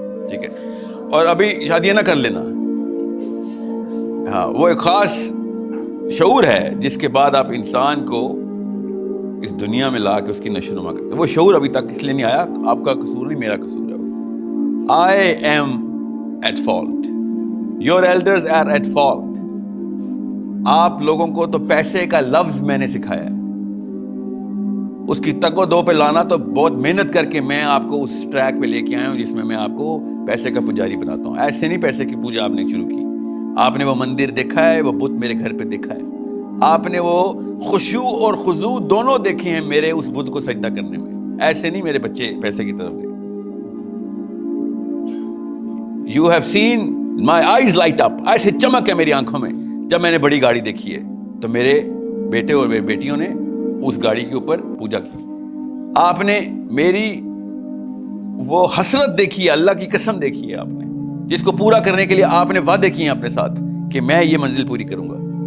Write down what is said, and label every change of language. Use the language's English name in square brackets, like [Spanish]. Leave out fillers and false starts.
[Urdu] ٹھیک ہے، اور ابھی شادیاں نہ کر لینا. ہاں، وہ ایک خاص شعور ہے جس کے بعد آپ انسان کو اس دنیا میں لا کے اس کی نشو نما کرتے ہیں. وہ شعور ابھی تک اس لیے نہیں آیا. آپ کا قصور نہیں، میرا قصور ہے. [English] I am at fault. Your elders are at fault. [Urdu] آپ لوگوں کو تو پیسے کا لفظ میں نے سکھایا ہے. اس کی تک و دو پہ لانا تو بہت محنت کر کے میں آپ کو اس ٹریک پہ لے کے آیا ہوں جس میں آپ کو پیسے کا پجاری بناتا ہوں. ایسے نہیں پیسے کی پوجا آپ نے شروع کی. آپ نے وہ مندر دیکھا ہے، وہ بت میرے گھر پہ دیکھا ہے. آپ نے وہ خشوع اور خضوع دونوں دیکھے ہیں میرے اس بت کو سجدہ کرنے میں. ایسے نہیں میرے بچے پیسے کی طرف گئے. [English] You have seen my eyes light up. [Urdu] ایسے چمک ہے میری آنکھوں میں جب میں نے بڑی گاڑی دیکھی ہے تو میرے بیٹے اور میری بیٹیوں نے اس گاڑی کے اوپر پوجا کی. آپ نے میری وہ حسرت دیکھی ہے، اللہ کی قسم دیکھی ہے آپ نے، جس کو پورا کرنے کے لیے آپ نے وعدے کیے ہیں اپنے ساتھ کہ میں یہ منزل پوری کروں گا.